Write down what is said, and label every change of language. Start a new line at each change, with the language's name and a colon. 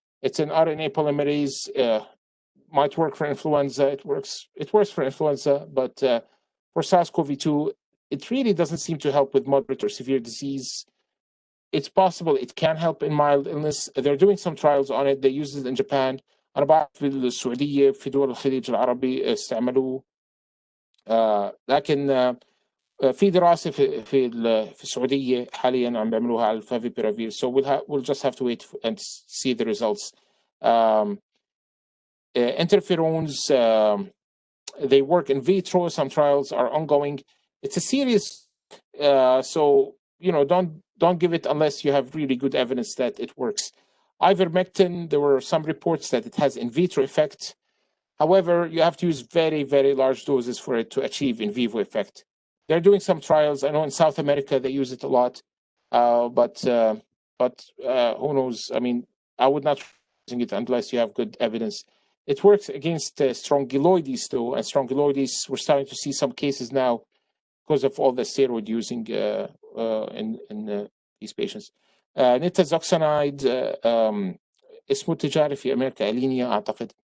English: It's an RNA polymerase. Might work for influenza. It works for influenza, but for SARS-CoV2, it really doesn't seem to help with moderate or severe disease. It's possible it can help in mild illness. They're doing some trials on it. They use it in Japan.
Arabic: أنا بعرف في السعودية في دول الخليج العربي استعملوه لكن في دراسة في السعودية حاليا عم بيعملوها على الفافيبيرافير.
English: So we'll just have to wait and see the results. Interferons, they work in vitro. Some trials are ongoing. It's a serious, so don't give it unless you have really good evidence that it works. Ivermectin, there were some reports that it has in vitro effect. However, you have to use very, very large doses for it to achieve in vivo effect. They're doing some trials. I know in South America they use it a lot, but who knows? I mean, I would not using it unless you have good evidence. It works against strongyloides, though, and strongyloides, we're starting to see some cases now because of all the steroid using in these patients.
Arabic: Nitazoxanide اسمه تجاري في أمريكا ألينيا أعتقد.